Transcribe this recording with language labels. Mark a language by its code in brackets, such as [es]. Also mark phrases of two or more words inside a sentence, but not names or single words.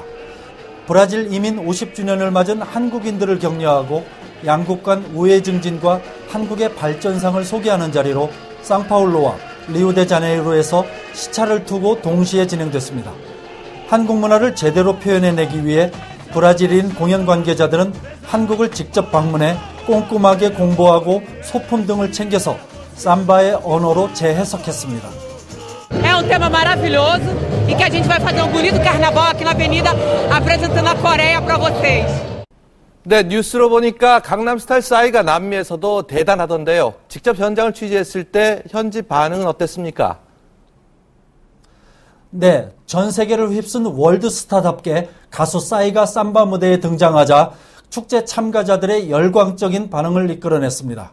[ko] 브라질 이민 50주년을 맞은 한국인들을 격려하고 양국 간 우애 증진과 한국의 발전상을 소개하는 자리로 상파울루와 리우데자네이루에서 시차를 두고 동시에 진행됐습니다. 한국 문화를 제대로 표현해내기 위해 브라질인 공연 관계자들은 한국을 직접 방문해 꼼꼼하게 공부하고 소품 등을 챙겨서 삼바의 언어로 재해석했습니다. [pt] É tema maravilhoso e que a gente vai fazer bonito carnaval aqui na Avenida apresentando a Coreia para vocês. [ko] 네, 뉴스로 보니까 강남스타일 싸이가 남미에서도 대단하던데요. 직접 현장을 취재했을 때 현지 반응은 어땠습니까? 네, 전 세계를 휩쓴 월드스타답게 가수 싸이가 삼바 무대에 등장하자 축제 참가자들의 열광적인 반응을 이끌어냈습니다.